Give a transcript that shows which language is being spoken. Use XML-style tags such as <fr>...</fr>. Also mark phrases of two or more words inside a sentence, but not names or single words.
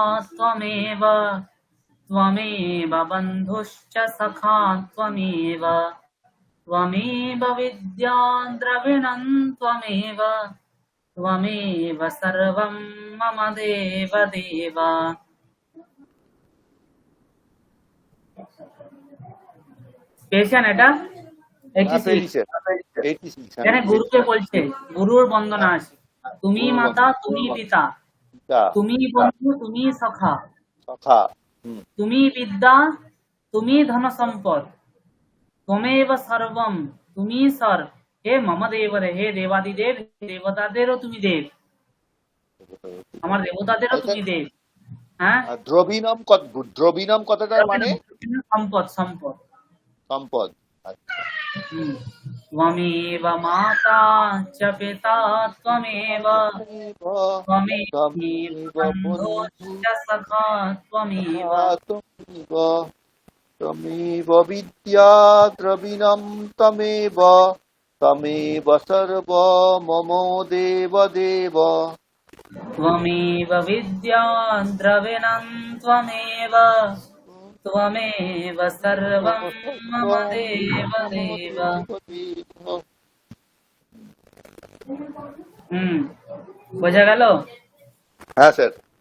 <sa>त्वमेव, त्वमेव बन्धुश्च सखा त्वमेव, त्वमेव विद्या द्रविणं त्वमेव, त्वमेव सर्वं मम देव देव।</sa> <bn>পেয়েছেন এটা? 86। এখানে গুরুকে বলছে, গুরুর বন্দনা আছে। তুমি মাতা, তুমি পিতা, তুমি বন্ধু, তুমি সখা, সখা, তুমি বিদ্যা, তুমি ধন সম্পদ,</bn> <sa>त्वमेव सर्वम,</sa> <bn>তুমি ঈশ্বর, হে</bn> <sa>মম দেব</sa> <bn>রে, হে দেবাদিদেব, দেবতাদেরও তুমি দেব, আমার দেবতাদেরও তুমি দেব। হ্যাঁ, দ্রবিণম কথাটার মানে সম্পদ, সম্পদ, সম্পদ। আচ্ছা।</bn> <sa>त्वमेव माता च पिता त्वमेव, त्वमेव बन्धुश्च सखा त्वमेव, तमेव विद्या द्रविणं तमेव, तमेव सर्व मम देव देव। त्वमेव विद्या द्रविणं त्वमेव, त्वमेव सर्वं मम देव देव।</sa> <bn>বোঝা গেল? হ্যাঁ স্যার।</bn>